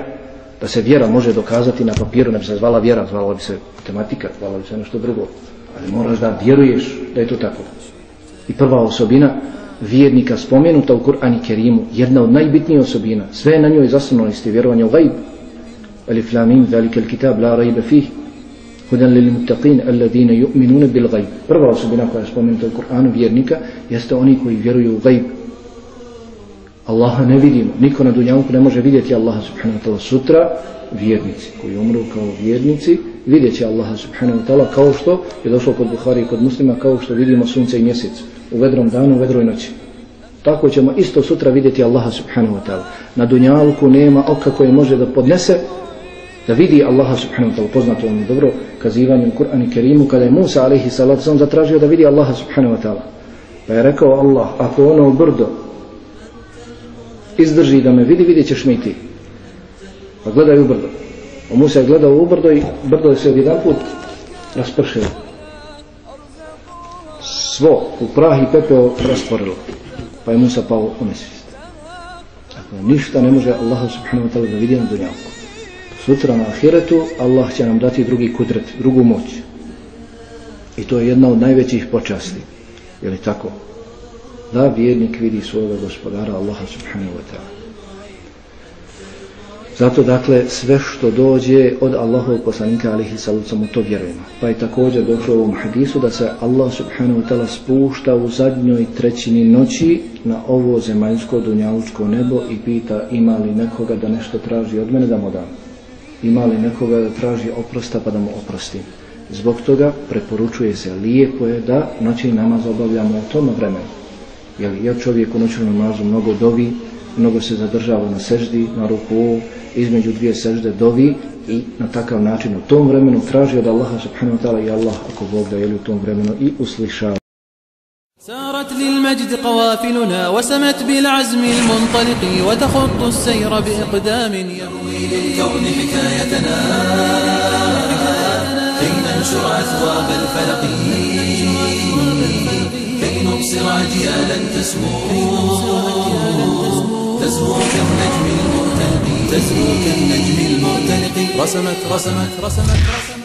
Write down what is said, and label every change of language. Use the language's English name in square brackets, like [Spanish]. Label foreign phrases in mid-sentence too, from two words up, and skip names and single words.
[Bosnian] Da se vjera može dokazati na papiru, ne bi se zvala vjera, zvala bi se matematika, zvala bi se nešto drugo. Ali moraš da vjeruješ da je to tako. I prva osobina vjernika spomenuta u Kur'anu Kerimu, jedna od najbitnijih osobina, sve je na njoj zasnovano isti vjerovanje u gajb. [Arabic] الم ذلك الكتاب لا ريب فيه هدى للمتقين الذين يؤمنون بالغيب. [Bosnian] Prva osobina koja je spomenuta u Kur'anu vjernika jeste oni koji vjeruju u gajb. Allaha ne vidimo, niko na dunjaluku ne može vidjeti Allaha [Arabic] سبحانه وتعالى. [Bosnian] Sutra vjernici koji umru kao vjernici vidjet će Allaha [Arabic] سبحانه وتعالى [Bosnian] kao što je došlo kod Buhari i kod Muslima, kao što vidimo sunce i mjesec u vedrom danu, u vedroj noći. Tako ćemo isto sutra vidjeti Allaha [Arabic] سبحانه وتعالى. [Bosnian] Na dunjaluku nema oka koje može da podnese da vidi Allaha [Arabic] سبحانه وتعالى. [Bosnian] Poznato vam je dobro kazivanje u Kur'anu Kerimu kada je Musa [Arabic] عليه الصلاة والسلام [Bosnian] zatražio da vidi Allaha [Arabic] سبحانه وتعالى. [Bosnian] Pa je rekao Allah, ako ono brdo izdrži da me vidi, vidjet ćeš me i ti. Pa gledaj u brdo. Musa je gledao u brdo i brdo se odjedanput raspršilo. Svo u prah i pepeo rastvorilo. Pa je Musa pao u nesvijest. Dakle, ništa ne može Allah [Arabic] سبحانه وتعالى [Bosnian] da vidi na dunjalku. Sutra na ahiretu Allah će nam dati drugi kudret, drugu moć. I to je jedna od najvećih počasti. Je li tako? Da vjernik vidi svojega gospodara Allaha [Arabic] سبحانه وتعالى. [Bosnian] Zato dakle sve što dođe od Allahovog poslanika [Arabic] عليه السلام [Bosnian] u to vjerujemo. Pa je također došlo u ovom hadisu da se Allah [Arabic] سبحانه وتعالى [Bosnian] spušta u zadnjoj trećini noći na ovo zemaljsko dunjalučko nebo i pita ima li nekoga da nešto traži od mene da mu dam. Ima li nekoga da traži oprosta pa da mu oprostim. Zbog toga preporučuje se, lijepo je da noćni namaz obavljamo u tom vremenu. Jer čovjek u noćnom namazu mnogo dovi, mnogo se zadržava na seždi, na ruku, između dvije sežde dovi i na takav način u tom vremenu traži od Allaha [Arabic] سبحانه وتعالى [Bosnian] i Allah ako Bog da je u tom vremenu i uslišava. [Arabic] سارت للمجد قوافلنا وسمت بالعزم المنطلق وتخط السير بإقدام يروي للكون حكايتنا كي ننشر أثواب الفلق كي نبصر أجيالا تزهو كالنجم المرتلق رسمت